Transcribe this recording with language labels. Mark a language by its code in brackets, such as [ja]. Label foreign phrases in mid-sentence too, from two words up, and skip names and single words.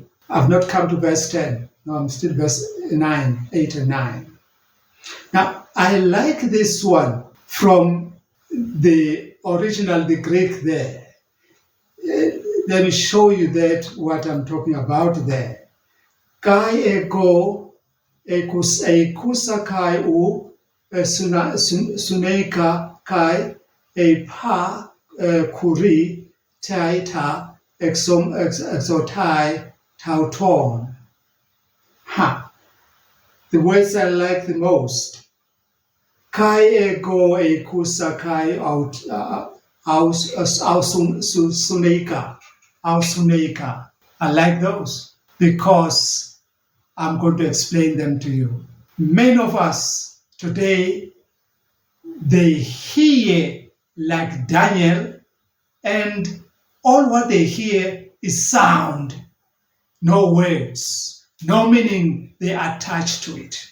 [en] I've not come to verse 10. No, I'm still verse 9, 8 and 9. Now, I like this one from the original, the Greek there. Let me show you that what I'm talking about there. [el] καὶ ἐγὼ ἤκουσα καὶ οὐ συνῆκα καὶ εἶπα Κύριε τί τὰ ἔσχατα τούτων. [en] Ha! The words I like the most. [el] καὶ ἐγὼ ἤκουσα καὶ συνῆκα. [en] I like those because I'm going to explain them to you. Many of us today, they hear like Daniel, and all what they hear is sound, no words, no meaning they attach to it.